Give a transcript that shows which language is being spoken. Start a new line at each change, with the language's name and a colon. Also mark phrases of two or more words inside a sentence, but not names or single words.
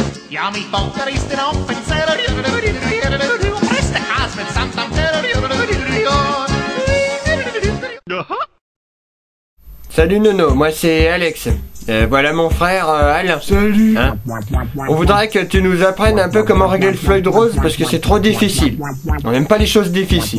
French: Ja, mi folkeristen upp en Presta kasmet samt Salut Nono, moi c'est Alex. Voilà mon frère Alain. Salut. Hein? On voudrait que tu nous apprennes un peu comment régler le Floyd Rose parce que c'est trop difficile. On n'aime pas les choses difficiles.